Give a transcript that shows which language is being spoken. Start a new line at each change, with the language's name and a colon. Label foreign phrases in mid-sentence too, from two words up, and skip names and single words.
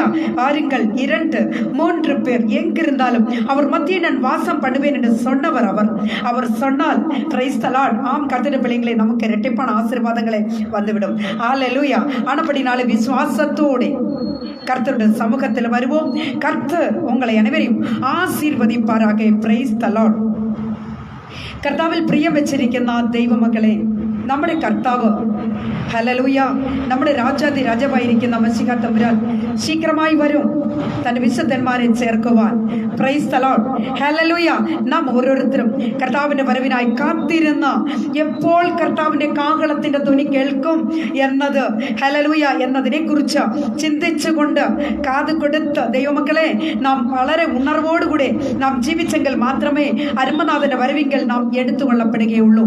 Tamil: பாருங்கள், 2-3 பேர் எங்கிருந்தாலும் அவர் மத்தியில் நான் வாசம் பண்ணுவேன் என்று சொன்னவர் அவர் சொன்னால்,
English: praise the Lord.
Tamil: ஆம், கர்த்தருடைய பிள்ளைங்களே, நமக்கு இரட்டிப்பான ஆசீர்வாதங்களை வந்துவிடும். ஹல்லேலூயா. ஆனபடினாலே விசுவாசத்தோடு கர்த்தருடைய சமூகத்தில் வருவோம். கர்த்தர் உங்களை அனைவரையும் ஆசீர்வதிப்பாராக.
English: praise the Lord.
Malayalam: കർത്താവിൽ പ്രിയം വെച്ചിരിക്കുന്ന ദൈവമക്കളെ, നമ്മുടെ കർത്താവ്, ഹല്ലേലൂയ, നമ്മുടെ രാജാതി രാജാവായിരിക്കുന്ന മശിഹ തമ്പുരാൻ ശീഘ്രമായി വരും തന്റെ വിശുദ്ധന്മാരെ ചേർക്കുവാൻ.
English: praise the Lord. ഹല്ലേലൂയ.
Malayalam: നാം ഓരോരുത്തരും കർത്താവിന്റെ വരവിനായി കാത്തിരുന്ന, എപ്പോൾ കർത്താവിന്റെ കാഹളത്തിന്റെ ധ്വനി കേൾക്കും എന്നത്, ഹല്ലേലൂയ, എന്നതിനെ കുറിച്ച് ചിന്തിച്ചുകൊണ്ട് കാത് കൊടുത്ത് ദൈവമക്കളെ, നാം വളരെ ഉണർവോടുകൂടെ നാം ജീവിച്ചെങ്കിൽ മാത്രമേ അരുമനാഥന്റെ വരവിങ്കൽ നാം എടുത്തുകൊള്ളപ്പെടുകയുള്ളൂ.